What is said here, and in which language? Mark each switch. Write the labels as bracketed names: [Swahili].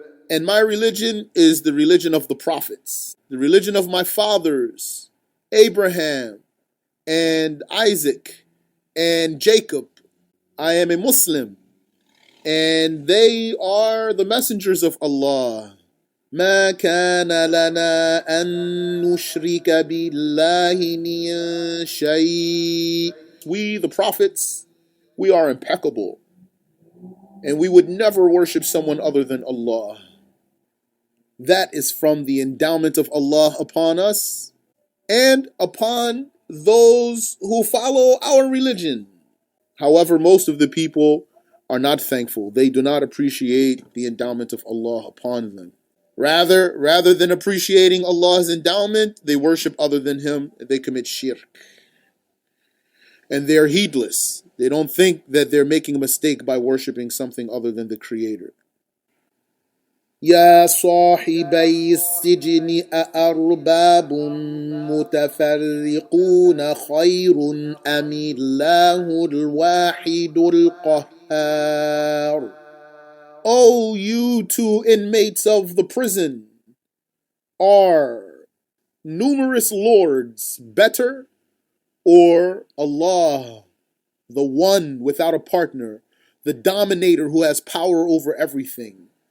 [English] And my religion is the religion of the prophets, the religion of my fathers, Abraham and Isaac and Jacob. I am a Muslim, and they are the messengers of Allah. [Arabic] ما كان لنا أن نشرك بالله من شيء. [English] We, the prophets, we are impeccable, and we would never worship someone other than Allah. That is from the endowment of Allah upon us and upon those who follow our religion. However, most of the people are not thankful. They do not appreciate the endowment of Allah upon them. Rather than appreciating Allah's endowment, they worship other than Him, and they commit shirk. And they're heedless. They don't think that they're making a mistake by worshiping something other than the Creator. [Arabic] يا صاحبي السجن أأرباب متفرقون خير أم الله الواحد القهار. [English] O you two inmates of the prison, are numerous lords better, or Allah, the one without a partner, the dominator who has power over everything?